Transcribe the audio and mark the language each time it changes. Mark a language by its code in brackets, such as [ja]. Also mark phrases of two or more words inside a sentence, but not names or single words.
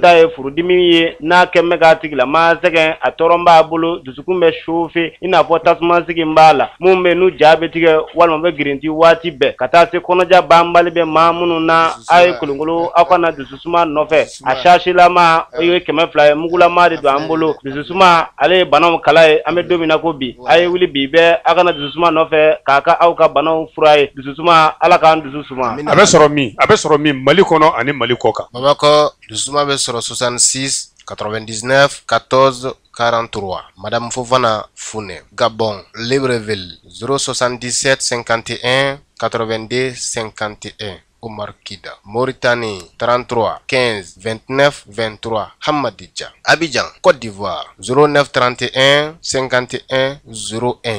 [bm] ta ye furudimi ye n'a kɛn bɛ k'a tigilama sɛgɛn a tɔɔrɔ b'a bolo dusukun bɛ suufe i n'a fɔ tasuma sigi b'a la mun bɛ n'u ja bɛ tigɛ walima bɛ girinti waati bɛɛ ka taa se kɔnɔja banbali bɛ maa minnu na a ye kolonkolon aw kana dususuma nɔfɛ a sasilama o ye 200 ye mugulama de don an bolo dususuma ale ye banaw kala ye an bɛ don min na ko bi a ye wuli bi bɛɛ aw kana dususuma nɔfɛ k'a ka aw ka banaw fura ye dususuma Ala k'an dususuma a bɛ sɔrɔ min Mali kɔnɔ ani Mali kɔ kan. Bamakɔ dusuma bɛ sɔrɔ 66 99 14 43. Madame Fofana Fune. Gabon, Libreville, 077 51 82 51. Omar Kida. Mauritanie, 33 15 29 23. Hamadija. Abidjan, Côte d'Ivoire, 09 31 51 01.